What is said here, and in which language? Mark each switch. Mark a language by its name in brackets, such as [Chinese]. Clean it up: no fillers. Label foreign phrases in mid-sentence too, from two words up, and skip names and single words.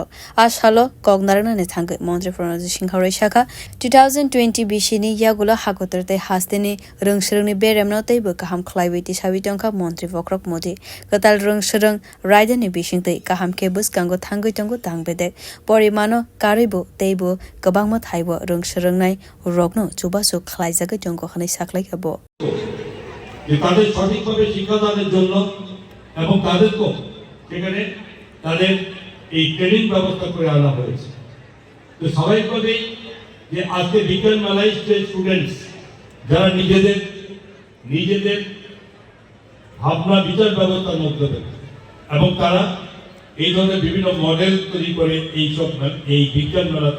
[Kok Borok] Ashalo Kognarana ni Tangai Montri Pronojit Singh Haroi Shaka 2020 bishini yagula hakoterte hasteni rungshrungni beremnote bakaham khlaibiti sabitongka montri vokrok modi katal rungshrung raidani bishingte kaham kebus kango thangoi tongo tangbedek porimano karibo teibo kabangma thaibo rungshrungnai rogno chubasu khlaijaga tongo khani saklai kabo [Bangla] যে তাদের সঠিকভাবে শিক্ষাদানের জন্য এবং তাদেরকে সেখানে তাদের এই ট্রেনিং ব্যবস্থা করে আনা হয়েছে তো স্বাভাবিকভাবে যে আজকে বিজ্ঞান মেলায় স্টুডেন্টস যারা নিজেদের ভাবনা বিচার ব্যবস্থার মধ্যে এবং তারা এই ধরনের বিভিন্ন মডেল তৈরি করে এই বিজ্ঞান মেলাতে